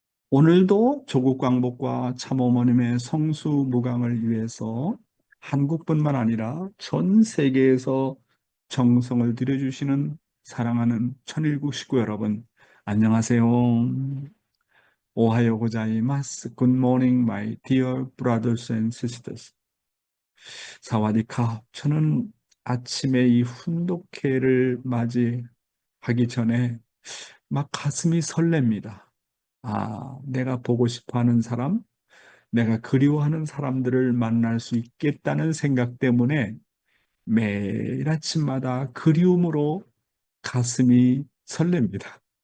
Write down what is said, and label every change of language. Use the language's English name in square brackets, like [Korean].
[Korean] 오늘도 조국 광복과 참어머님의 성수무강을 위해서 한국뿐만 아니라 전 세계에서 정성을 들여주시는 사랑하는 천일국 식구 여러분, 안녕하세요. [Japanese] 오하요 고자이마스. [English] Good morning, my dear brothers and sisters. [Thai] 사와디카. [Korean] 저는 아침에 이 훈독회를 맞이하기 전에 막 가슴이 설렙니다. 내가 보고 싶어 하는 사람, 내가 그리워하는 사람들을 만날 수 있겠다는 생각 때문에 매일 아침마다 그리움으로 가슴이 설렙니다.